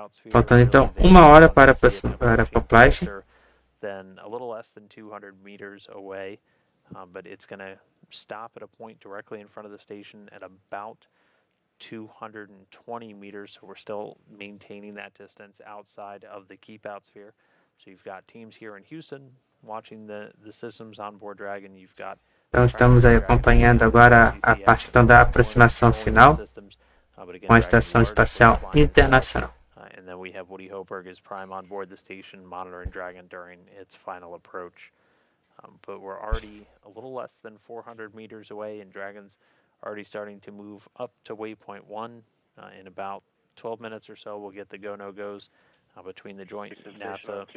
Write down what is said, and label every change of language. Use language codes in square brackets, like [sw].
[pt] Faltando então 1 hora para a acoplagem. [en] Then a little less than 200 meters away, but it's going to stop at a point directly in front of the station at about 220 meters, so we're still maintaining that distance outside of the keep out sphere. So you've got teams here in Houston watching the systems on board Dragon. You've got [pt] então estamos aí acompanhando agora a parte então da aproximação final com a Estação Espacial Internacional. [en] And then we have Woody Hoberg as prime on board the station, monitoring Dragon during its final approach. But we're already a little less than 400 meters away, and Dragon's already starting to move up to waypoint 1. In about 12 minutes or so, we'll get the go-no-goes between the joint NASA.